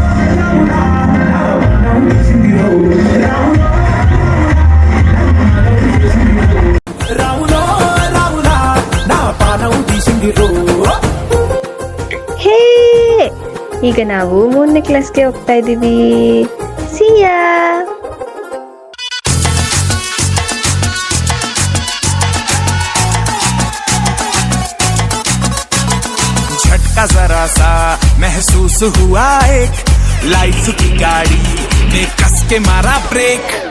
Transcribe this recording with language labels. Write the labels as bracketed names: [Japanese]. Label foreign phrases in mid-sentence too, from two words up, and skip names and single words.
[Kannada] ಹೇ ಈಗ ನಾವು 3ನೇ ಕ್ಲಾಸ್ಗೆ ಹೋಗ್ತಾ ಇದ್ದೀವಿ. ಸಿಯಾ. [Hindi] झटका जरा सा महसूस हुआ एक लाइफ की गाड़ी ने कस के मारा ब्रेक.